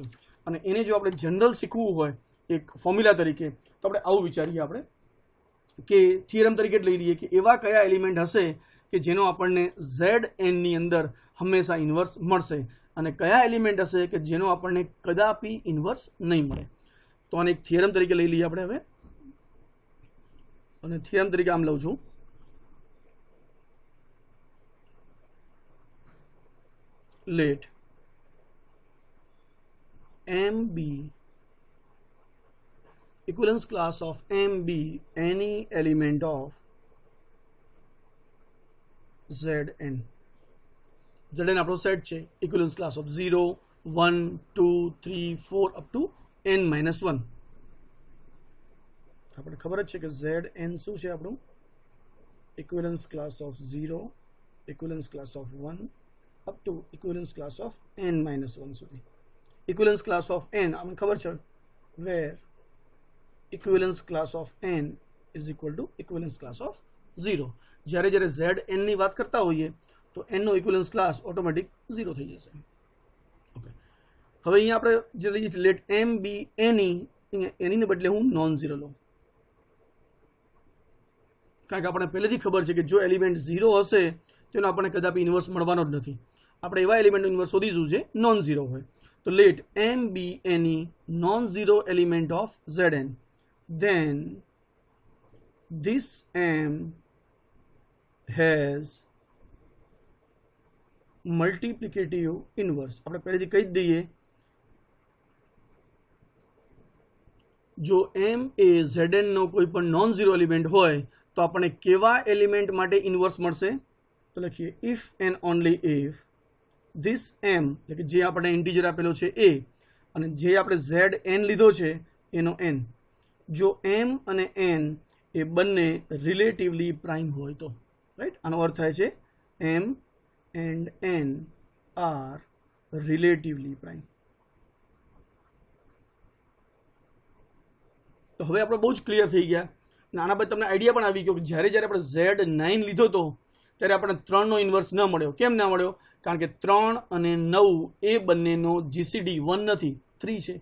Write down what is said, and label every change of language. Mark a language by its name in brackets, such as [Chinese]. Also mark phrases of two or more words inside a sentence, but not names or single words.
[Gujarati] અને એને જો આપણે જનરલ શીખવું હોય એક ફોર્મ્યુલા તરીકે તો આપણે આવું વિચારીએ આપણે કે થિયરમ તરીકે લઈ લઈએ કે એવા કયા એલિમેન્ટ હશે કે જેનો આપણને Zn ની અંદર હંમેશા ઇન્વર્સ મળશે અને કયા એલિમેન્ટ હશે કે જેનો આપણને કદાપી ઇન્વર્સ નહીં મળે. તો આને એક થિયરમ તરીકે લઈ લઈએ આપણે હવે. અને થિયરમ તરીકે આમ લઉં છું [English] let M be equivalence class of M be any element of Zn. Zn [Gujarati] આપણો સેટ છે [English] equivalence class of 0, 1, 2, 3, 4 up to n-1. [Gujarati] આપણે ખબર જ છે કે Zn શું છે આપણું? [English] equivalence class of 0, equivalence class of 1 up to equivalence class of n-1 સુધી. equivalence class of n [Gujarati] આપણને ખબર છે [English] where equivalence class of n is equal to equivalence class of 0. [Gujarati] જ્યારે Zn ની વાત કરતા હોઈએ તો n નો [English] equivalence class [Gujarati] ઓટોમેટિક 0 થઈ જશે. ઓકે, હવે અહીંયા આપણે જે લઈએ [English] let m be any, [Gujarati] એની ને બદલે હું [English] non zero [Gujarati] લઉં કારણ કે આપણને પહેલેથી ખબર છે કે જો એલિમેન્ટ 0 હશે તેનો આપણને કદાપી ઇન્વર્સ મળવાનો જ નથી. આપણે એવા એલિમેન્ટનો ઇન્વર્સ શોધીશું જે [English] non zero [Gujarati] હોય. [English] તો let m be any non-zero element of Zn, then this m has multiplicative inverse. [Gujarati] આપણે પહેલેથી કહી જ દઈએ જો m એ Zn નો કોઈ પણ [English] non zero [Gujarati] એલિમેન્ટ હોય તો આપણને કેવા એલિમેન્ટ માટે ઇન્વર્સ મળશે? તો લખીએ [English] if and only if this m [Gujarati] એટલે કે જે આપણે ઇન્ટીજર આપેલો છે એ અને જે આપણે Zn લીધો છે એનો n, જો m અને n એ બંને [English] relatively prime [Gujarati] હોય તો, રાઈટ? આનો અર્થ થાય છે [English] m and n are relatively prime. [Gujarati] તો હવે આપણે બહુ જ ક્લિયર થઈ ગયા. આના પછી તમને આઈડિયા પણ આવી ગયો કે જ્યારે આપણે Z9 લીધો હતો ત્યારે આપણે 3નો ઇન્વર્સ ન મળ્યો. કેમ ના મળ્યો? કારણ કે 3 અને 9 એ બંનેનો GCD 1 નથી, 3 છે.